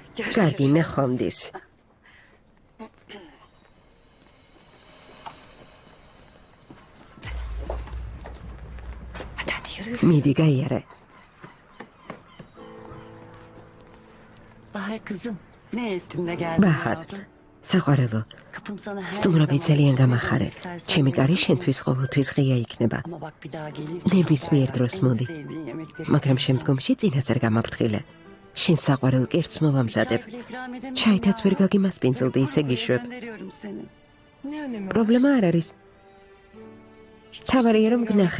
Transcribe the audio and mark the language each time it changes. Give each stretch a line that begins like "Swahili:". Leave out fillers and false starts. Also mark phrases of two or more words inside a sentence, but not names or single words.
Georgian: კარგი, ნახვამდის. მიდი, გაიარე.
Turkish: Bahar kızım, ne ettin de geldin?
Georgian: Bahar, საყვარელო,
Turkish: Kapım sana her
Georgian: სტუმრები
Turkish: zaman
Georgian: ძალიან
Turkish: açık
Georgian: გამახარე.
Turkish: istersen
Georgian: ჩემი კარი
Turkish: buyur.
Georgian: შენთვის ყოველთვის ღია იქნება.
Turkish: Ama bak bir daha gelir.
Georgian: ნებისმიერ დროს მოდი.
Turkish: sevdiğin yemekleri
Georgian: მაგრამ
Turkish: yaparsın.
Georgian: შემდგომში წინასწარ გამაფრთხილე. შენ საყვარელ კერძს მოვამზადებ.
Turkish: Çay bile ikram edemiyorum
Georgian: ჩაითაც ვერ
Turkish: ya.
Georgian: გაგიმასპინძლდი, ისე
Turkish: Buraya
Georgian: გიშვებ.
Turkish: gönderiyorum seni. Ne önemi var?
Georgian: პრობლემა არ არის.
Turkish: Hiçbir
Georgian: თავარია,
Turkish: şey
Georgian: რომ
Turkish: seni
Georgian: გნახეთ.